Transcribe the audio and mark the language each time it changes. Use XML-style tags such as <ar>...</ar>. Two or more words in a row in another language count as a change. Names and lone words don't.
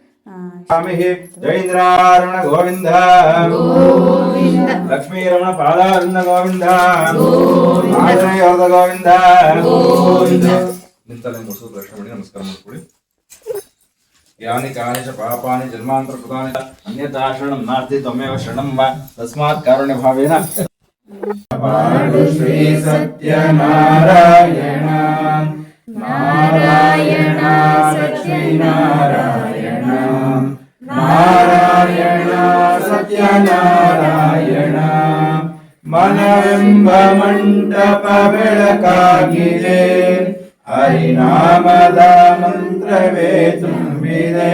<sa>ಜೈಂದ್ರಾರಣ ಗೋವಿಂದ ಲಕ್ಷ್ಮೀ ರಮಣ ಪಾದಾರಣ ಗೋವಿಂದ ಗೋವಿಂದ.</sa> <kn>ನಿಂತಲ್ಲೇ ಮುಗಿಸೋದು ದರ್ಶನ ಮಾಡಿ ನಮಸ್ಕಾರ ಮಾಡ್ಕೊಳ್ಳಿ.</kn> <sa>ಯಾನಿ ಕಾನಿ ಚ ಪಾಪಾನಿ ಜನ್ಮಾಂತರ ಕೃತಾನಿ ಅನ್ಯಥಾ ಶರಣಂ ನಾಸ್ತಿ ತ್ವಮೇವ ಶರಣಂ ವಾ ತಸ್ಮಾತ್ ಕಾರುಣ್ಯ ಭಾವೇನ ಶ್ರೀ ಸತ್ಯನಾರಾಯಣ ನಾರಾಯಣ ಸತ್ಯನಾರಾಯಣ ನಾರಾಯಣ ಸತ್ಯನಾರಾಯಣ.</sa> <kn>ಮನವೆಂಬ ಮಂಟಪ ಬೆಳಕಾಗಿದೆ, ಹರಿನಾಮದ ಮಂತ್ರವೇ ತುಂಬಿದೆ.</kn>